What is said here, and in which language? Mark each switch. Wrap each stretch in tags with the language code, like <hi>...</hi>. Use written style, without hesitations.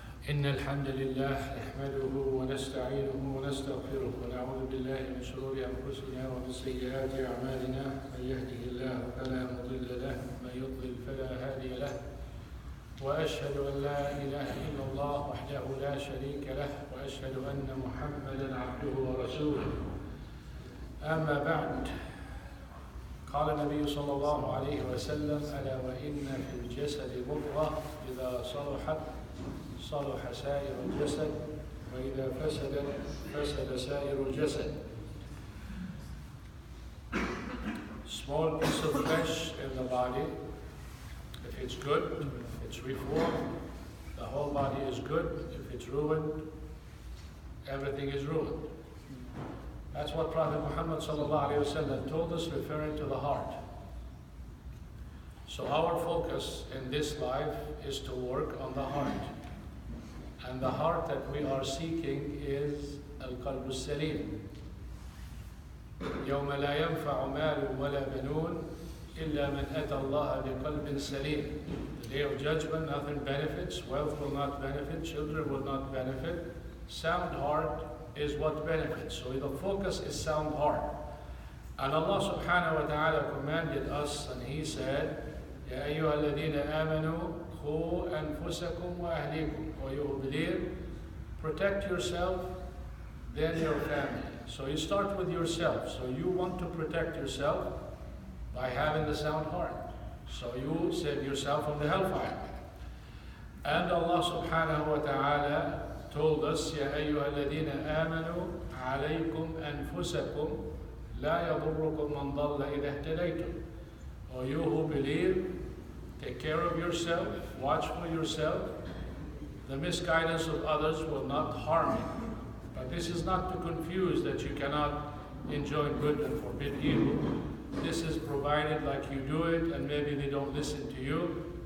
<ar>إن الحمد لله نحمده ونستعينه ونستغفره ونعوذ بالله من شرور أنفسنا ومن سيئات أعمالنا من يهده الله فلا مضل له ومن يضلل فلا هادي له وأشهد أن لا إله إلا الله وحده لا شريك له وأشهد أن محمدا عبده ورسوله أما بعد قال النبي صلى الله عليه وسلم ألا وإن في الجسد مضغة إذا صلحت صلح سائر الجسد وإذا فسدت فسد سائر الجسد.</ar> <en>Small piece of flesh in the body, if it's good, if it's reformed, the whole body is good. If it's ruined, everything is ruined. That's what Prophet Muhammad ﷺ told us, referring to the heart. So our focus in this life is to work on the heart. And the heart that we are seeking is</en> <ar>القلب السليم. يوم لا ينفع مال ولا بنون إلا من أتى الله بقلب سليم.</ar> <en>The day of judgment, nothing benefits. Wealth will not benefit. Children will not benefit. Sound heart is what benefits. So the focus is sound heart. And Allah subhanahu wa ta'ala commanded us, and He said,</en> <ar>يا أيها الذين آمنوا قوا أنفسكم وأهليكم.</ar> <en>Or you believe, protect yourself, then your family. So you start with yourself. So you want to protect yourself by having the sound heart. So you save yourself from the hellfire. And Allah subhanahu wa ta'ala told us,</en> <ar>يا أيها الذين آمنوا عليكم أنفسكم لا يضركم من ضل إذا اهتديتم.</ar> <en>Or you who believe, take care of yourself, watch for yourself. The misguidance of others will not harm you. But this is not to confuse that you cannot enjoy good and forbid evil. This is provided like you do it and maybe they don't listen to you.</en>